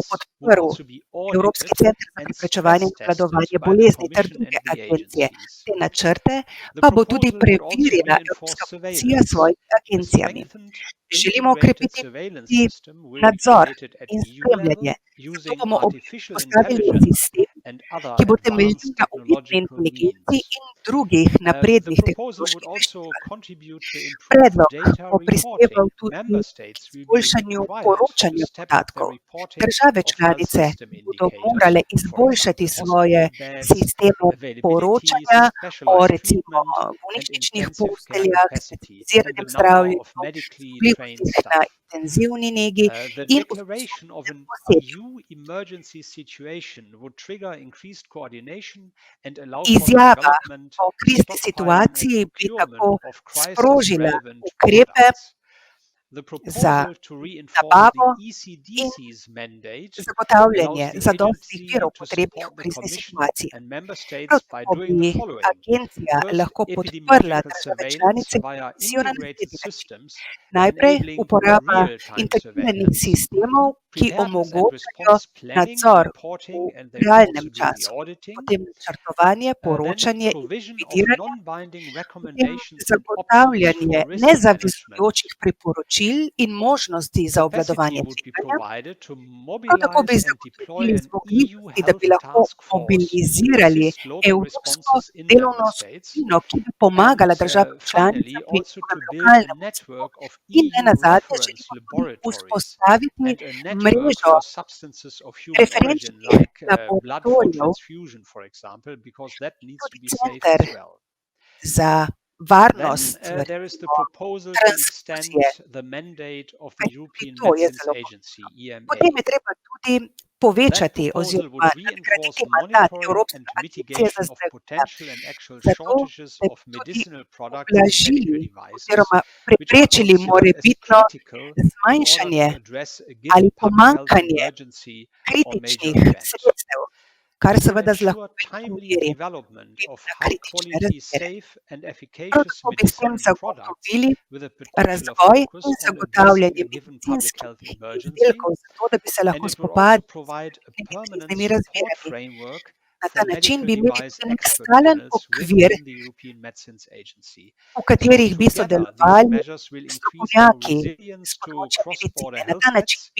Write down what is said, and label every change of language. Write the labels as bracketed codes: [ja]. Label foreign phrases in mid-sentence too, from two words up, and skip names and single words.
[en] would [sl] podprl [en] also be [sl] Evropski [en] audited [sl] center za [en] and [sl] preprečevanje in [en] stress [sl] obvladovanje [en] tested by the [sl] bolezni ter [en] Commission [sl] druge [en] and the [sl] agencije. [en] agencies. [sl] Te načrte [en] The [sl] pa bo tudi [en] proposal would also [sl] preverila [en] reinforce [sl] Evropska komisija s [en] surveillance. [sl] svojimi [en] A [sl] agencijami. [en] strengthened, [sl] Želimo [en] integrated [sl] okrepiti [en] surveillance [sl] tudi [en] system will be [sl] nadzor [en] created at [sl] in [en] EU [sl] spremljanje. [en] level [sl] Zato [en] using [sl] bomo [en] artificial [sl] postavili [en] intelligence [sl] sistem, [en] and other [sl] ki bo temeljil [en] advanced [sl] na umetni [en] technological [sl] inteligenci [en] means. [sl] in drugih [en] The [sl] naprednih [en] proposal would [sl] tehnoloških [en] also [sl] rešitvah. [en] contribute to improved [sl] Predlog [en] data [sl] bo prispeval [en] reporting. [sl] tudi [en] Member [sl] k [en] states will be [sl] izboljšanju [en] required to [sl] poročanja [en] step up their [sl] podatkov. [en] reporting [sl] Države [en] of health [sl] članice [en] system [sl] bodo [en] indicators, [sl] morale [en] for [sl] izboljšati [en] example, [sl] svoje [en] hospital beds, [sl] sisteme [en] availability, [sl] poročanja o [en] specialized [sl] recimo [en] treatment, and [sl] bolnišničnih [en] intensive care [sl] posteljah, [en] capacity, and [sl] specializiranem [en] the number [sl] zdravljenju, [en] of medically trained [sl] zmogljivostih na [en] staff. [sl] intenzivni negi [en] The [sl] in [en] declaration of an [sl] posebej. [en] EU emergency situation would trigger increased coordination and allow for the [sl] Izjava [en] development, [sl] o krizni [en] stockpiling, and [sl] situaciji bi [en] procurement [sl] tako [en] of [sl] sprožila [en] crisis-relevant [sl] ukrepe [en] products. The [sl] za [en] proposal to reinforce [sl] nabavo [en] the [sl] in [en] ECDC's mandate [sl] zagotavljanje [en] allows the [sl] zadostnih [en] agency [sl] virov [en] to [sl] potrebnih v [en] support the [sl] krizni [en] Commission [sl] situaciji. [en] and member states [sl] Prav [en] by [sl] tako [en] doing the [sl] bi [en] following. [sl] agencija [en] First, [sl] lahko podprla [en] epidemiological [sl] države [en] surveillance [sl] članice in [en] via [sl] komisijo na [en] integrated [sl] naslednji način. [en] systems [sl] Najprej [en] enabling [sl] uporaba [en] real-time [sl] integriranih [en] surveillance. [sl] sistemov, ki [en] Preparedness and [sl] omogočajo [en] response planning, [sl] nadzor [en] reporting, [sl] v [en] and there will [sl] realnem [en] also be [sl] času, [en] re-auditing. [sl] potem načrtovanje, [en] Then [sl] poročanje in [en] provision of [sl] revidiranje, [en] non-binding [sl] potem [en] recommendations and options [sl] zagotavljanje [en] for risk [sl] nezavezujočih [en] management. [sl] priporočil in možnosti za [en] Capacity [sl] obvladovanje [en] would be [sl] tveganja. [en] provided to [sl] Prav tako bi [en] mobilize and deploy [sl] zagotovili [en] an EU [sl] zmogljivosti, da bi [en] health [sl] lahko [en] task force to [sl] mobilizirali [en] assist local [sl] evropsko [en] responses in [sl] delovno [en] member states. [sl] skupino, ki bi pomagala [en] And [sl] državam [en] finally, [sl] članicam pri [en] also to [sl] njihovem [en] build a [sl] lokalnem odzivu. [en] network of [sl] In ne [en] EU [sl] nazadnje [en] reference [sl] želimo tudi [en] laboratories [sl] vzpostaviti [en] and a network [sl] mrežo [en] for substances of human origin, [sl] referenčnih [en] like blood for [sl] laboratorijev [en] transfusion, for example, because that [sl] in [en] needs to [sl] tudi [en] be safe [sl] center [en] as well. [sl] za varnost, [en] Then there is the [sl] recimo, [en] proposal to extend [sl] transfuzije. [en] the mandate of the [sl] Kajti [en] European [sl] tudi to je [en] Medicines [sl] zelo [en] Agency, EMA. [sl] Potem je treba tudi povečati [en] That proposal [sl] oziroma [en] would reinforce [sl] nadgraditi mandat [en] monitoring [sl] Evropske [en] and [sl] agencije za [en] mitigation of [sl] zdravila, [en] potential and actual [sl] zato [en] shortages [sl] da bi [en] of [sl] tudi [en] medicinal products and medical [sl] ublažili [en] devices, [sl] oziroma [en] which are [sl] preprečili [en] considered as [sl] morebitno [en] critical in order to [sl] zmanjšanje [en] address a [sl] ali [en] given public health [sl] pomanjkanje [en] emergency or major [sl] kritičnih [en] event. [sl] sredstev, kar [en] It will [sl] seveda z lahko [en] ensure [sl] večji [en] timely [sl] meri [en] development [sl] vpliva [en] of [sl] na [en] high [sl] kritične [en] quality, [sl] razmere. [en] safe and [sl] Prav [en] efficacious [sl] tako bi s tem [en] medicinal products [sl] zagotovili [en] with a particular [sl] razvoj [en] focus [sl] in [en] on addressing [sl] zagotavljanje [en] a given public [sl] medicinskih [en] health emergency, [sl] izdelkov, zato da bi se [en] and [sl] lahko [en] it will also [sl] spopadli [en] provide a [sl] s temi [en] permanent [sl] kriznimi [en] support [sl] razmerami. [en] framework [sl] Na ta [en] for [sl] način [en] medical [sl] bi imeli [en] device [sl] tudi nek [en] expert [sl] stalen [en] panels [sl] okvir, [en] within the European Medicines Agency. [sl] v katerih bi [en] Together, these [sl] sodelovali [en] measures will increase our [sl] strokovnjaki [en] resilience [sl] s [en] to [sl] področja [en] cross-border [sl] medicine. Na [en] health [sl] ta način [en] threats,